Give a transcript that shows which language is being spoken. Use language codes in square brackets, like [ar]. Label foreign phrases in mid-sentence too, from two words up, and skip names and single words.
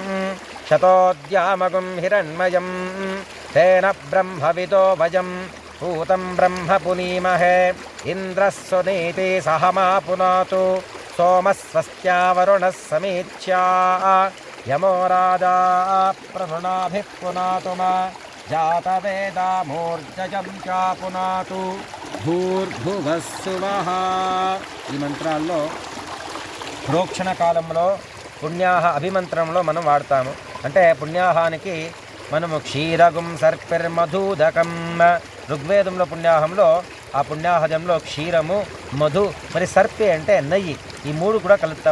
[sa] शतोद्यामगुं हिरण्मयं तेन ब्रह्मविदो वयं पूतं ब्रह्म पुनीमहे इन्द्रः सुनीति सह मा पुनातु सोमः स्वस्त्या वरुणः समीच्या यमो राजा प्रभृणाभिः पुनातु मा जातवेदा मूर्जजं च पुनातु भूर्भुवः सुवः। [te] ఈ మంత్రాల్లో ప్రోక్షణ కాలంలో పుణ్యాహ అభిమంత్రంలో మనం వాడతాము. అంటే పుణ్యాహానికి మనము [sa] క్షీరగుం సర్పిర్మధూదకం [te] ఋగ్వేదంలో పుణ్యాహంలో ఆ పుణ్యాహజంలో క్షీరము మధు మరి సర్పి అంటే నెయ్యి ఈ మూడు కూడా కలుపుతాము.